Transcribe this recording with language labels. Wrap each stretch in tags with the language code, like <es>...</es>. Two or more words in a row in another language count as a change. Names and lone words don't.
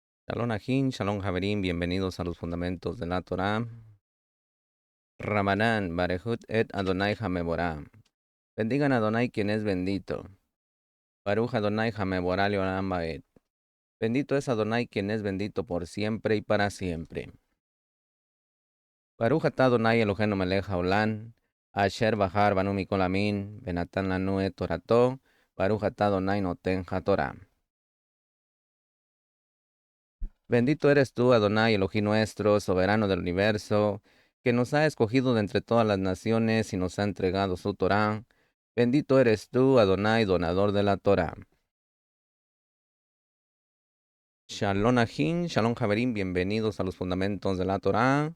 <he>שלום אחים, שלום חברים,</he> <es>bienvenidos a los fundamentos de la Torah.</es> <he>רבנן, ברכו את ה' המבורך.</he> <es>Bendigan a Adonai quien es bendito.</es> <he>ברוך ה' המבורך לעולם ועד.</he> <es>Bendito es Adonai quien es bendito por siempre y para siempre.</es> <he>ברוך אתה ה' אלהינו מלך העולם, אשר בחר בנו מכל העמים, ונתן לנו את תורתו, ברוך אתה ה' נותן התורה.</he> <es>Bendito eres tú, Adonai, Elohim nuestro, soberano del universo, que nos ha escogido de entre todas las naciones y nos ha entregado su Torá. Bendito eres tú, Adonai, donador de la Torá.</es> <he>שלום אחים, שלום חברים,</he> <es>bienvenidos a los fundamentos de la Torá.</es>